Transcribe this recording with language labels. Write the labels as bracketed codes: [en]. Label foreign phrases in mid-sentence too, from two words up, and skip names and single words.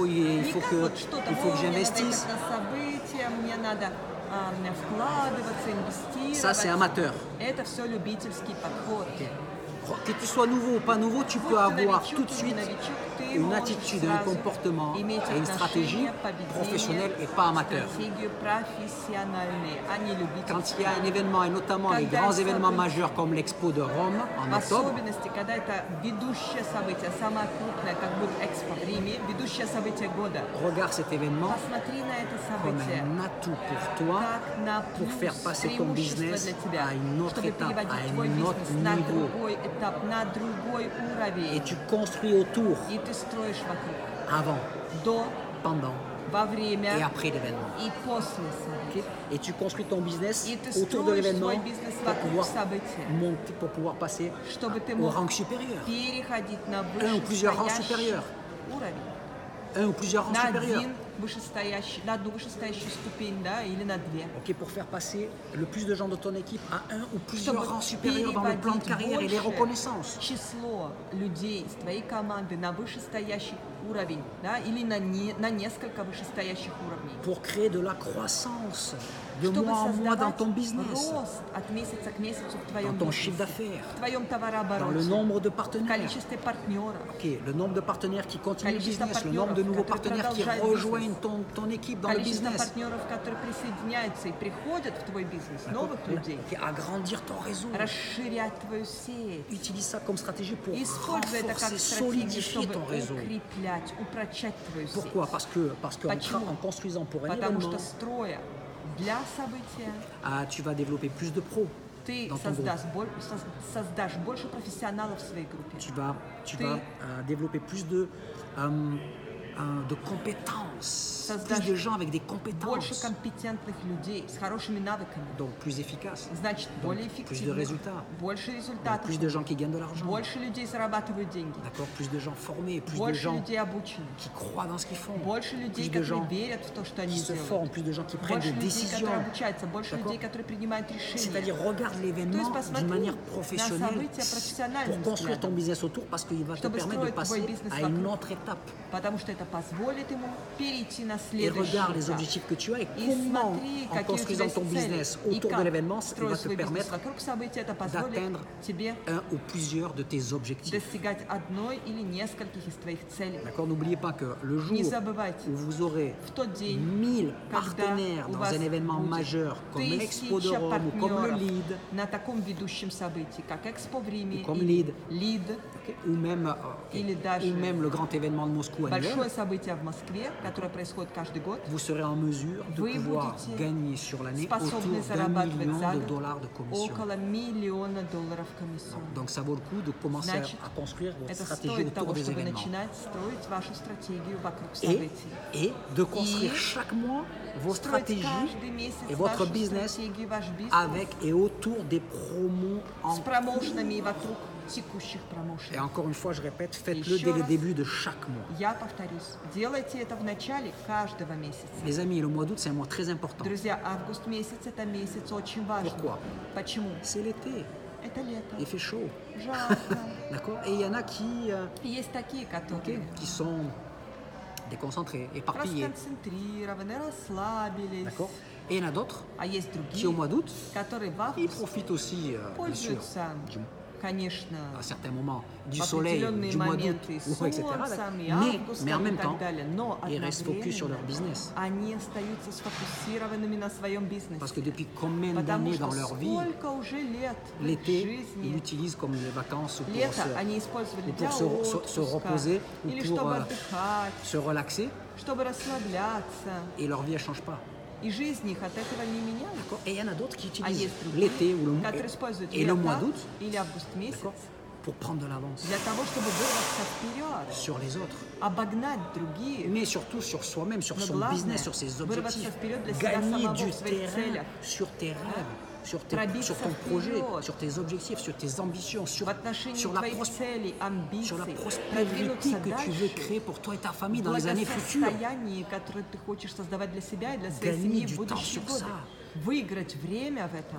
[ru] не [fr] que, [ru] как вот что-то, [fr] il faut que [ru] мне надо [fr] j'investisse. [ru] ехать на события, мне надо вкладываться, инвестировать. [fr] Ça, c'est amateur. [ru] Это все любительский подход. [fr] Que tu sois nouveau ou pas nouveau, tu peux [ru] Будь ты [fr] avoir [ru] новичок [fr] tout de [ru] или [fr] suite [ru] новичок, ты [fr] une [ru] можешь [fr] attitude, un [ru] сразу [fr] comportement [ru] иметь [fr] et une stratégie [ru] отношение, поведение, [fr] professionnelle et pas amateur. [ru] стратегию профессиональные, а не любительские. [fr] Quand il y a un événement, et notamment les [ru] Когда [fr] grands [ru] это [fr] événements [ru] событие, [fr] majeurs comme l'Expo de Rome en [ru] В [fr] octobre, [ru] особенности, когда это ведущее событие, самое крупное, как будет Экспо в Риме, ведущее событие года. [fr] regarde cet événement [ru] Посмотри на это [fr] comme [ru] событие [fr] un atout pour toi [ru] как на [fr] pour [ru] плюс, [fr] faire passer ton [ru] преимущество [fr] business [ru] для тебя, [fr] à une autre [ru] чтобы [fr] étape, [ru] переводить [fr] à [ru] твой [fr] un autre [ru] бизнес на [fr] niveau. [ru] другой этап, на другой [fr] Et [ru] уровень. [fr] tu construis autour, [ru] И ты строишь вокруг, [fr] avant, [ru] до, [fr] pendant [ru] во [fr] et [ru] время [fr] après l'événement. [ru] и после события. [fr] Et tu construis ton business [ru] И ты [fr] autour de [ru] строишь [fr] l'événement [ru] свой бизнес [fr] pour [ru] вокруг [fr] pouvoir [ru] события, [fr] monter, pour pouvoir passer [ru] чтобы ты [fr] au [ru] мог [fr] rang supérieur. [ru] переходить на [fr] ou plusieurs rangs [ru] вышестоящий [fr] supérieurs. [ru] уровень. [fr] Un ou plusieurs rangs [ru] На [fr] supérieurs. [ru] один на одну вышестоящую ступень, да, или на две. [fr] Ok, pour faire passer le plus de gens de ton équipe à un ou [ru] Чтобы [fr] plusieurs rangs supérieurs dans le plan de [ru] переводить [fr] carrière et les [ru] большее [fr] reconnaissances. [ru] число людей из твоей команды на вышестоящий уровень, да, или на несколько вышестоящих уровней. [fr] Pour créer de la croissance de [ru] Чтобы [fr] mois en mois dans [ru] создавать [fr] ton business, [ru] рост от месяца к месяцу в [fr] dans [ru] твоем [fr] ton chiffre [ru] бизнесе, [fr] d'affaires, [ru] в твоем [fr] dans le [ru] товарообороте, [fr] nombre de [ru] в [fr] partenaires. [ru] количестве партнеров. [fr] Ok, le nombre de partenaires qui continuent le [ru] Количество [fr] business, le nombre de [ru] партнеров, [fr] nouveaux [ru] которые [fr] partenaires qui [ru] продолжают [fr] rejoignent [ru] бизнес. [fr] ton équipe dans le [ru] Количество [fr] business. [ru] партнеров, которые присоединяются и приходят в твой бизнес, новых людей, [fr] Ok, agrandir ton réseau. [ru] расширять твою сеть. [fr] Utilise ça comme stratégie pour [ru] Используй это как [fr] renforcer, [ru] стратегию, [fr] solidifier [ru] чтобы [fr] ton réseau. [ru] укреплять, упрочать твою сеть. [fr] Pourquoi? Parce qu'en [ru] Почему? [fr] en construisant pour un [ru] Потому [fr] événement, [ru] что строя для события [fr] tu vas développer plus de pros [ru] ты [fr] dans ton groupe. [ru] создашь больше профессионалов в своей группе. [fr] Tu vas développer plus de compétences, plus de gens avec des [ru] Больше [fr] compétences, [ru] компетентных людей с хорошими навыками. [fr] donc plus efficaces, [ru] Значит, более [fr] plus de [ru] эффективных, [fr] résultats, [ru] больше результатов, [fr] plus de gens qui gagnent de l'argent, [ru] больше людей зарабатывают деньги, [fr] d'accord, plus de gens formés, plus de [ru] больше [fr] gens [ru] людей обученных, [fr] qui croient dans ce qu'ils font, [ru] больше людей, [fr] plus de [ru] которые [fr] gens [ru] верят в то, что [fr] qui [ru] они [fr] se [ru] делают, [fr] forment, plus de gens qui prennent [ru] больше [fr] des [ru] людей, [fr] décisions. [ru] которые обучаются, больше [fr] D'accord. [ru] людей, которые принимают решения. [fr] C'est-à-dire, regarde [ru] То есть [fr] l'événement [ru] посмотри [fr] d'une manière [ru] на [fr] professionnelle [ru] события профессиональным [fr] pour construire ton [ru] взглядом, [fr] business autour parce qu'il va te [ru] чтобы [fr] permettre de [ru] строить твой [fr] passer [ru] бизнес [fr] à une [ru] вокруг. [fr] autre étape. [ru] потому что это позволит ему перейти на [fr] Et [ru] следующий [fr] regarde les [ru] этап. [fr] objectifs que tu as et [ru] И [fr] comment, [ru] смотри, [fr] en [ru] какие у тебя [fr] construisant [ru] есть [fr] ton [ru] цели. [fr] business [ru] И [fr] autour de [ru] как [fr] l'événement, il va [ru] строить [fr] te [ru] свой бизнес [fr] permettre [ru] вокруг события, это позволит [fr] d'atteindre [ru] тебе [fr] un ou plusieurs de tes objectifs. [ru] достигать одной или нескольких из твоих целей. [fr] D'accord? N'oubliez pas que le jour [ru] Не забывайте, [fr] où vous aurez [ru] в тот день, [fr] 1000 [ru] когда [fr] partenaires [ru] у [fr] dans [ru] вас [fr] un événement [ru] будет [fr] majeur comme l'Expo de [ru] 1000 [fr] Rome ou comme le [ru] партнеров [fr] LEAD, [ru] на таком ведущем событии, как Экспо в Риме, [fr] Comme [ru] или [fr] Lead. [ru] Lead, [fr] ok, [ru] Или даже [fr] ou même le grand événement de Moscou annuel, [ru] большое событие в Москве, которое происходит каждый год, [fr] vous serez en mesure de [ru] Вы [fr] pouvoir [ru] будете [fr] gagner sur l'année [ru] способны [fr] autour d'1 [ru] зарабатывать [fr] million [ru] за [fr] de [ru] год [fr] dollars de commission. [ru] около $1 миллиона комиссионных. [fr] Donc ça vaut le coup de commencer [ru] Значит, [fr] à construire votre [ru] это [fr] stratégie [ru] стоит [fr] autour [ru] того, [fr] des [ru] чтобы [fr] événements. [ru] начинать строить вашу стратегию вокруг [fr] Et, [ru] событий. [fr] et de construire [ru] И [fr] chaque mois vos [ru] Строить [fr] stratégies [ru] каждый месяц [fr] et votre [ru] вашу [fr] business [ru] стратегию, ваш бизнес [fr] avec et autour des promos en [ru] с промоушенами и вокруг текущих [fr] Et [ru] промоушенов. [fr] encore une fois, je répète, faites-le [ru] Еще [fr] dès le [ru] раз. [fr] début de chaque mois. [ru] Я повторюсь, делайте это в начале каждого месяца. [fr] Les amis, le mois d'août, c'est un mois très important. [ru] Друзья, август месяц – это месяц очень важный. [fr] Pourquoi? [ru] Почему? [fr] C'est l'été, [ru] Это лето, [fr] il fait chaud. [ru] жарко. [fr] D'accord? Et il y en a qui, [ru] Есть такие, [fr] ok, [ru] которые [fr] qui sont déconcentrés, éparpillés. [ru] расконцентрированы, расслабились. [fr] D'accord? Et il y en a d'autres [ru] А есть [fr] qui, au [ru] другие, [fr] mois d'août, [ru] которые в [fr] ils [ru] августе [fr] profitent aussi, bien sûr, [ru] пользуются, [fr] du- [ru] конечно, [fr] à certains moments du [ru] в [fr] soleil, [ru] определенные [fr] du mois d'août, [ru] моменты [fr] etc. [ru] солнцем, и [fr] Mais, [ru] августом [fr] mais en [ru] и [fr] même [ru] так [fr] temps, [ru] далее. Но [fr] ils restent focus sur leur [ru] одновременно [fr] business. [ru] они остаются сфокусированными на своем бизнесе. [fr] Parce que depuis combien [ru] Потому [fr] d'années [ru] что [fr] dans leur vie, [ru] сколько уже лет в их [fr] l'été, ils [ru] жизни [fr] l'utilisent comme les vacances ou pour [ru] лето они использовали [fr] ou [ru] для [fr] pour se [ru] отпуска [fr] reposer ou [ru] или [fr] pour [ru] чтобы отдыхать, [fr] se relaxer [ru] чтобы расслабляться. [fr] et leur vie ne change pas. [ru] И жизнь их от этого не менялась. [fr] D'accord? Et il y en a d'autres qui [ru] А [fr] utilisent [ru] есть другие, [fr] l'été ou le, [ru] которые используют [fr] et le mois [ru] лето [fr] d'août, [ru] или август месяц [fr] d'accord, pour prendre de l'avance [ru] для того, чтобы вырваться вперед, [fr] sur les autres, [ru] обогнать других. [fr] mais surtout sur soi-même, sur [ru] Но [fr] son [ru] главное, [fr] business, sur ses [ru] вырваться [fr] objectifs, [ru] вперед для себя [fr] gagner [ru] самого [fr] du [ru] в своих [fr] terrain [ru] целях, [fr] sur tes rêves, sur [ru] пробиться [fr] ton projet, [ru] вперед [fr] sur tes objectifs, sur tes ambitions, [ru] в отношении [fr] sur la [ru] твоих целей, [fr] sur la [ru] амбиций, [fr] prospérité [ru] продвинуться [fr] que tu veux [ru] дальше [fr] créer pour toi et ta famille [ru] в [fr] dans les années futures. [ru] благосостоянии, которое ты хочешь создавать для себя и для своей [fr] Gagner [ru] семьи [fr] du [ru] в будущие [fr] temps sur [ru] годы. [fr] ça. [ru] Выиграть время в этом.